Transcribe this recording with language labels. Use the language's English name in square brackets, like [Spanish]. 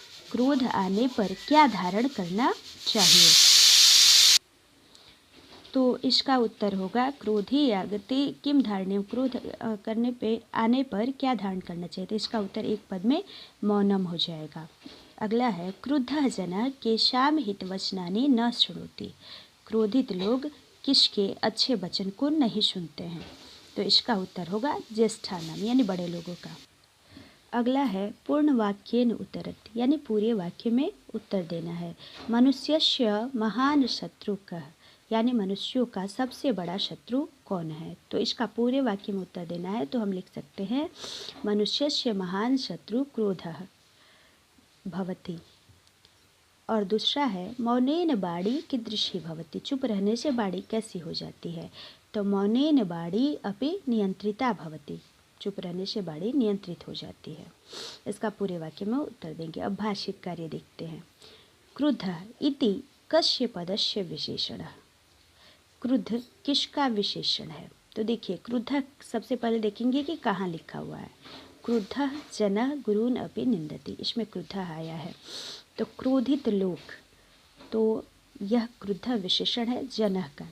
[Hindi] क्रोध आने पर क्या धारण करना चाहिए। तो इसका उत्तर होगा, [Sanskrit] क्रोधे आगते किम धारणीयम। [Hindi] क्रोध आने पर क्या धारण करना चाहिए। तो इसका उत्तर एक पद में मौनम हो जाएगा। अगला है, [Sanskrit] क्रुद्धः जनः केषां हितवचनानि न शृणोति। [Hindi] क्रोधित लोग किसके अच्छे वचन को नहीं सुनते हैं। तो इसका उत्तर होगा ज्येष्ठानाम, यानी बड़े लोगों का। अगला है, [Sanskrit] पूर्ण वाक्येन उत्तरत, [Hindi] यानी पूरे वाक्य में उत्तर देना है। [Sanskrit] मनुष्यस्य महान शत्रु कः, [Hindi] यानी मनुष्यों का सबसे बड़ा शत्रु कौन है। तो इसका पूरे वाक्य में उत्तर देना है। तो हम लिख सकते हैं, [Sanskrit] मनुष्यस्य महान शत्रु क्रोधः भवति। [Hindi] और दूसरा है, [Sanskrit] मौनेन बाड़ी कीदृशी भवति। [Hindi] चुप रहने से बाड़ी कैसी हो जाती है। तो [Sanskrit] मौनेन बाड़ी अपि नियंत्रिता भवति, [Hindi] चुप रहने से बाड़ी नियंत्रित हो जाती है। इसका पूरे वाक्य में उत्तर देंगे। अब भाषिक कार्य देखते हैं। [Sanskrit] क्रुद्धः इति कस्य पदस्य विशेषणः। [Hindi] क्रुद्ध किसका विशेषण है। तो देखिए, क्रुद्धः सबसे पहले देखेंगे कि कहाँ लिखा हुआ है। [Sanskrit] क्रुद्धः जनः गुरून् अपि निंदति, [Hindi] इसमें क्रुद्धः आया है। तो क्रोधित लोग, तो यह क्रुद्धः विशेषण है जनः का।